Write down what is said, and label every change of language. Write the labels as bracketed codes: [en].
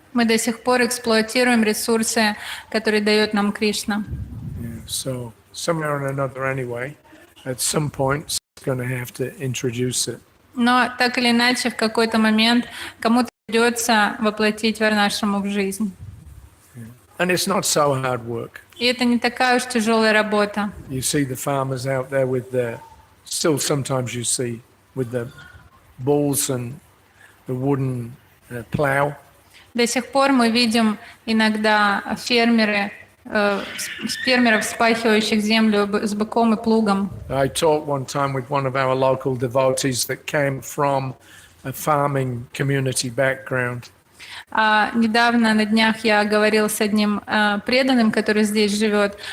[ru] Мы до сих пор эксплуатируем ресурсы, которые дает нам Кришна. [en] Yeah, so somewhere or another anyway, at some point, it's going to have to introduce it. [ru] Но так или иначе, в какой-то момент кому-то придется воплотить Варнашраму в жизнь. [en] And it's not so hard work. [ru] И это не такая уж тяжелая работа. [en] You see the farmers out there with their, still sometimes you see, with the bulls and the wooden plow. [ru] До сих пор мы видим иногда фермеров, вспахивающих землю с быком и плугом. [en] I talked one time with one of our local devotees that came from a farming community background. [ru] Недавно на днях я говорил с одним преданным, который здесь живет.